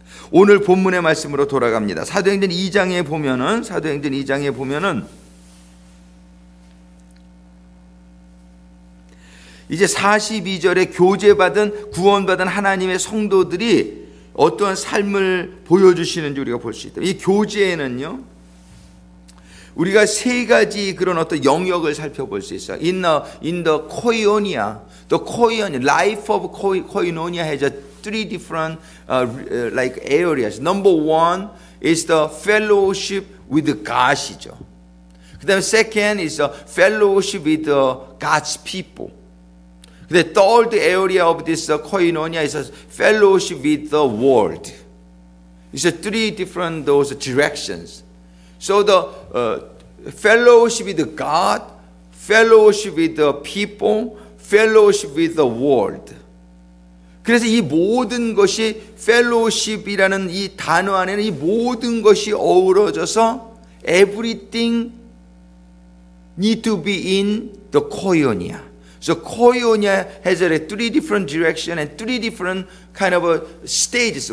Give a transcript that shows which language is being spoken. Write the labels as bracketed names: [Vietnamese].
[Korean] 오늘 본문의 말씀으로 돌아갑니다. 사도행전 2장에 보면은 이제 42절에 교제받은 구원받은 하나님의 성도들이 어떠한 삶을 보여주시는지 우리가 볼 수 있다. 이 교제에는요, 우리가 세 가지 그런 어떤 영역을 살펴볼 수 있어요. [English] In the koinonia, the life of koinonia has three different like areas. Number one is the fellowship with God이죠. [Korean] 그다음에 [English] second is the fellowship with God's people. The third area of this koinonia is a fellowship with the world. It's a three different those directions. So the fellowship with God, fellowship with the people, fellowship with the world. [Korean] 그래서 이 모든 것이 fellowship이라는 이 단어 안에는 이 모든 것이 어우러져서 [English] everything need to be in the koinonia. So koinonia has a three different direction and three different kind of stages.